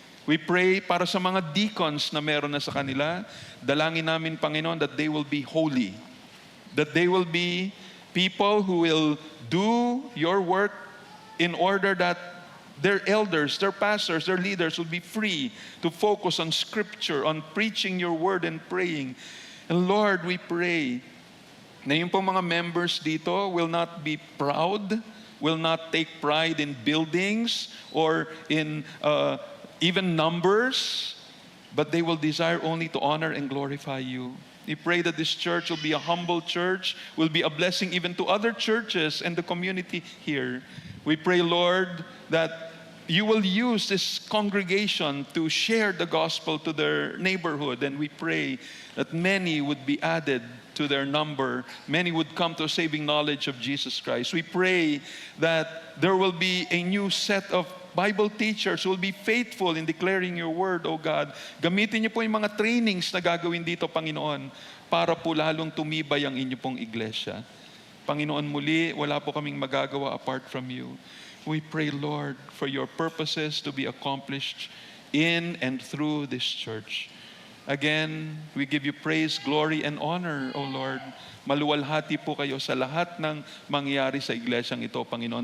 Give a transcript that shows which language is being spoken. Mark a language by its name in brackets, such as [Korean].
[English] We pray [Filipino] para sa mga deacons na meron na sa kanila. Dalangin namin, Panginoon, [English] that they will be holy. That they will be people who will do your work in order that their elders, their pastors, their leaders will be free to focus on Scripture, on preaching your word and praying. And Lord, we pray [Filipino] na yung po mga members dito [English] will not be proud, will not take pride in buildings or in even numbers, but they will desire only to honor and glorify you. We pray that this church will be a humble church, will be a blessing even to other churches and the community here. We pray, Lord, that you will use this congregation to share the gospel to their neighborhood. And we pray that many would be added to their number. Many would come to a saving knowledge of Jesus Christ. We pray that there will be a new set of Bible teachers who will be faithful in declaring your word, O God. [Filipino] Gamitin niyo po yung mga trainings na gagawin dito, Panginoon, para po lalong tumibay ang inyo pong iglesia. Panginoon, muli, wala po kaming magagawa [English] apart from you. We pray, Lord, for your purposes to be accomplished in and through this church. Again, we give you praise, glory, and honor, O Lord. [Filipino] Maluwalhati po kayo sa lahat ng mangyayari sa iglesyang ito, Panginoon.